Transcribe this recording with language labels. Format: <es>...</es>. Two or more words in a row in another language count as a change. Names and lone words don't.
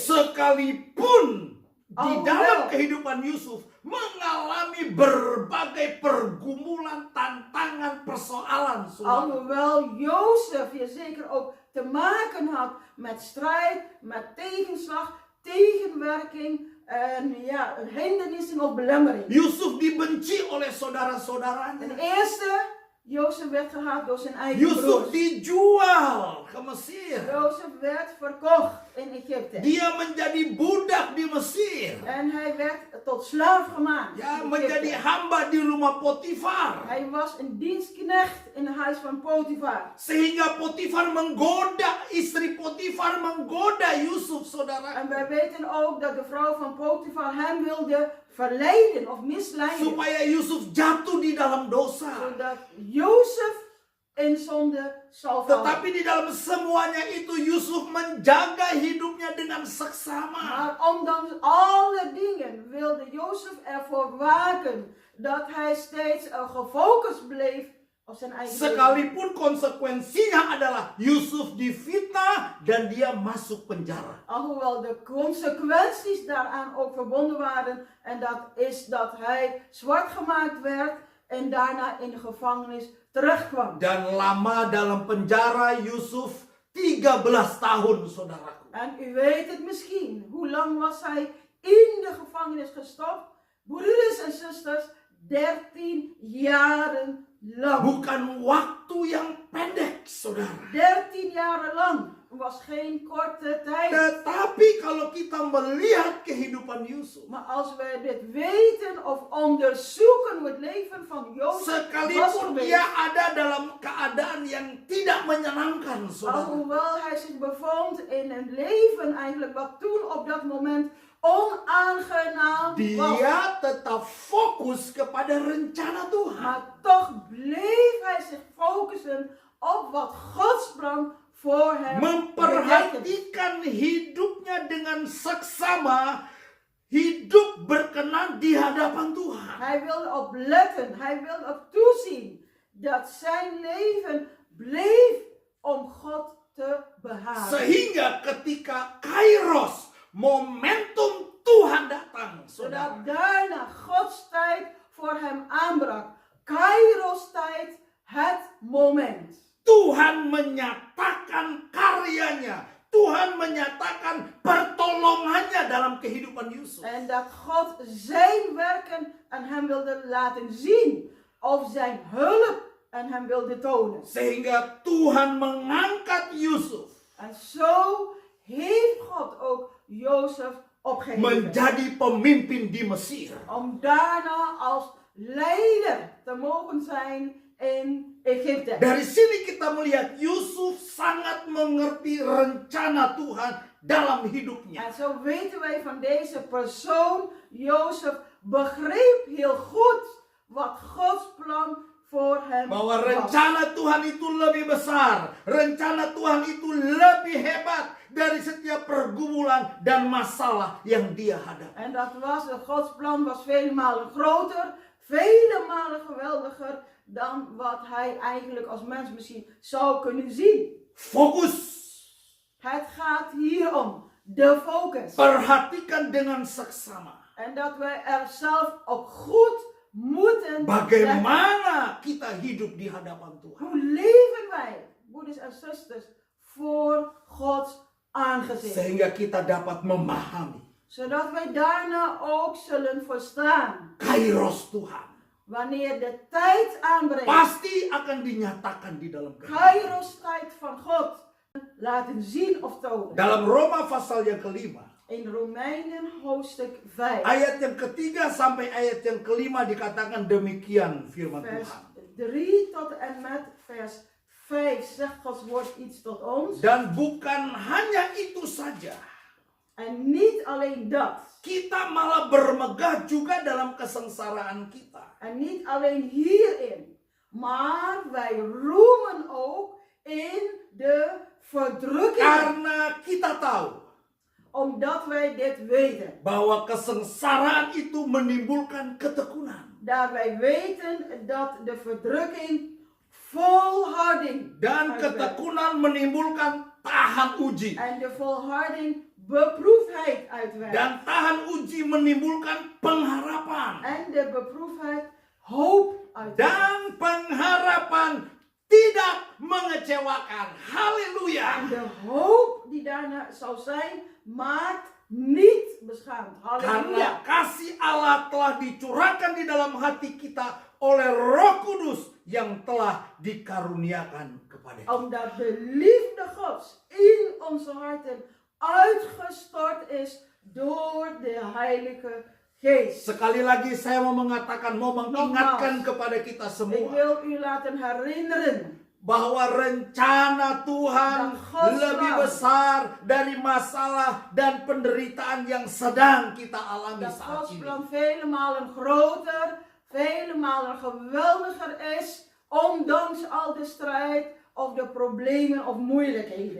<id>Sekalipun di</id> <nl>Alhoewel.</nl> <id>dalam kehidupan Yusuf mengalami berbagai pergumulan, tantangan, persoalan. saudara.</id> <nl>Alhoewel Jozef je zeker ook te maken had met strijd, met tegenslag, tegenwerking en ja, hindernissen of belemmering.</nl> <id>Yusuf dibenci oleh saudara-saudaranya.</id> <nl>Ten eerste, Jozef werd gehaat door zijn eigen</nl> <id>Yusuf</id> <nl>broers.</nl> <id>dijual ke Mesir.</id> <nl>Jozef werd verkocht in Egypte.</nl> <id>Dia menjadi budak di Mesir.</id> <nl>En hij werd tot slaaf gemaakt.</nl> <id>Ya,</id> <nl>in</nl> <id>menjadi</id> <nl>Egypte.</nl> <id>hamba di rumah Potifar.</id> <nl>Hij was een dienstknecht in het huis van Potifar.</nl> <id>Sehingga Potifar menggoda, istri Potifar menggoda Yusuf, saudara.</id> <nl>En wij weten ook dat de vrouw van Potifar hem wilde verleiden of misleiden.</nl> <id>Supaya Yusuf jatuh di dalam dosa.</id> <nl>Zodat Jozef in zonde zal vallen.</nl> <id>Tetapi di dalam semuanya itu Yusuf menjaga hidupnya dengan seksama.</id> <nl>Maar ondanks alle dingen wilde Jozef ervoor waken dat hij steeds gefocust bleef op zijn eigen leven.</nl> <id>Sekalipun konsekuensinya adalah Yusuf difitnah dan dia masuk penjara.</id> <nl>Alhoewel de consequenties daaraan ook verbonden waren. En dat is dat hij zwart gemaakt werd en daarna in de gevangenis terechtkwam.</nl> <id>Dan lama dalam penjara Yusuf 13 tahun, saudaraku.</id> <nl>En u weet het misschien. Hoe lang was hij in de gevangenis gestopt? Broeders en zusters, 13 jaren lang.</nl> <id>Bukan waktu yang pendek, saudara.</id> <nl>13 jaren lang. Het was geen korte tijd.</nl> <id>Tetapi kalau kita melihat kehidupan Yusuf,</id> <nl>Maar als we dit weten of onderzoeken hoe het leven van Jozef was</nl> <id>sekalipun</id> <nl>geweest,</nl> <id>dia ada dalam keadaan yang tidak menyenangkan, saudara.</id> <nl>alhoewel hij zich bevond in een leven eigenlijk wat toen op dat moment onaangenaam was.</nl> <id>Dia tetap fokus kepada rencana Tuhan.</id> <nl>Maar toch bleef hij zich focussen op wat Gods plan voor hem betekent.</nl> <id>Memperhatikan hidupnya dengan seksama, hidup berkenan di hadapan Tuhan.</id> <nl>Hij wilde opletten, hij wilde op toezien dat zijn leven bleef om God te behagen.</nl> <id>Sehingga ketika Kairos, momentum Tuhan datang, saudara.</id> <nl>Zodat daarna Gods tijd voor hem aanbrak. Kairos tijd, het moment.</nl> <id>Tuhan menyatakan karyanya. Tuhan menyatakan pertolongannya dalam kehidupan Yusuf.</id> <nl>En dat God zijn werken aan hem wilde laten zien. Of zijn hulp aan hem wilde tonen.</nl> <id>Sehingga Tuhan mengangkat Yusuf</id> <nl>En zo heeft God ook Jozef opgeheven.</nl> <id>menjadi pemimpin di Mesir.</id> <nl>Om daarna als leider te mogen zijn in Egypte.</nl> <id>Dari sini kita melihat Yusuf sangat mengerti rencana Tuhan dalam hidupnya.</id> <nl>En zo weten wij van deze persoon, Jozef, begreep heel goed wat Gods plan voor hem</nl> <id>Bahwa</id> <nl>was.</nl> <id>rencana Tuhan itu lebih besar. Rencana Tuhan itu lebih hebat dari setiap pergumulan dan masalah yang dia hadapi.</id> <nl>En dat was, Gods plan was vele malen groter, vele malen geweldiger dan wat hij eigenlijk als mens misschien zou kunnen zien.</nl> <id>Fokus.</id> <nl>Het gaat hier om de focus.</nl> <id>Perhatikan dengan seksama.</id> <nl>En dat wij er zelf op goed moeten letten.</nl> <id>Bagaimana kita hidup di hadapan Tuhan.</id> <nl>Hoe leven wij, broeders en zusters, voor Gods aangezicht.</nl> <id>Sehingga kita dapat memahami</id> <nl>Zodat wij daarna ook zullen verstaan.</nl> <id>Kairos Tuhan.</id> <nl>Wanneer de tijd aanbreekt.</nl> <id>Pasti akan dinyatakan di dalam kehidupan.</id> <nl>Kairos tijd van God. Laten zien of tonen.</nl> <id>Dalam Roma pasal yang kelima.</id> <nl>In Romeinen hoofdstuk 5.</nl> <id>Ayat yang ketiga sampai ayat yang kelima dikatakan demikian firman</id> <nl>Vers</nl> <id>Tuhan.</id> <nl>3 tot en met vers 5 zegt Gods woord iets tot ons.</nl> <id>Dan bukan hanya itu saja.</id> <nl>En niet alleen dat. Kita malah bermegah juga dalam kesengsaraan kita. En niet alleen hierin. Maar wij roemen ook in de verdrukking.</nl> <id>Karena kita tahu</id> <nl>Omdat wij dit weten.</nl> <id>bahwa kesengsaraan itu menimbulkan ketekunan.</id> <nl>Daar wij weten dat de verdrukking volharding</nl> <id>Dan</id> <nl>uitwerkt.</nl> <id>ketekunan menimbulkan tahan uji.</id> <nl>En de volharding beproefdheid uitwerkt.</nl> <id>Dan tahan uji menimbulkan pengharapan.</id> <nl>En de beproefdheid hoop uitwerkt.</nl> <id>Dan pengharapan tidak mengecewakan. Haleluya.</id> <nl>En de hoop die daarna zal zijn, maakt niet beschaamd.</nl> <id>Karena</id> <nl>Halleluja.</nl> <id>kasih Allah telah dicurahkan di dalam hati kita oleh Roh Kudus yang telah dikaruniakan kepada kita.</id> <nl>Omdat de liefde Gods in onze harten uitgestort is door de Heilige Geest.</nl> <id>Sekali lagi saya mau mengatakan, mau mengingatkan kepada kita</id> <nl>Ik</nl> <id>semua</id> <nl>wil u laten herinneren</nl> <id>bahwa rencana Tuhan</id> <nl>Dat Gods</nl> <id>lebih</id> <nl>plan.</nl> <id>besar dari masalah dan penderitaan yang sedang kita alami</id> <nl>dat</nl> <id>saat</id> <nl>Gods</nl> <id>ini.</id> <nl>plan vele malen groter, vele malen geweldiger is, ondanks al de strijd of de problemen of moeilijkheden.</nl>